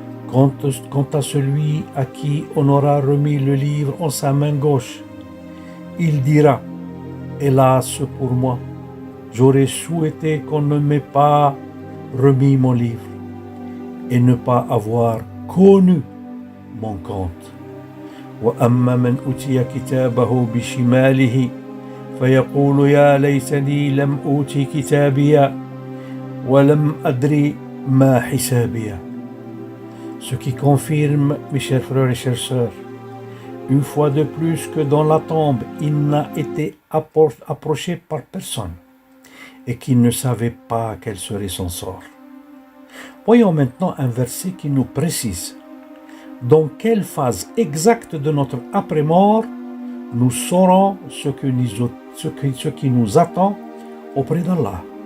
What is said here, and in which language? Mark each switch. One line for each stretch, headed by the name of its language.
French: Quant à celui à qui on aura remis le livre en sa main gauche, il dira, hélas pour moi, j'aurais souhaité qu'on ne m'ait pas remis mon livre et ne pas avoir connu mon compte.
Arabic: وأما من أوتي كتابه بشماله فيقول يا ليتني لم أوتي كتابي ولم أدري ما حسابي.
French: Ce qui confirme, mes chers frères et chères sœurs, une fois de plus que dans la tombe, il n'a été approché par personne et qu'il ne savait pas quel serait son sort. Voyons maintenant un verset qui nous précise dans quelle phase exacte de notre après-mort nous saurons ce qui nous attend auprès d'Allah.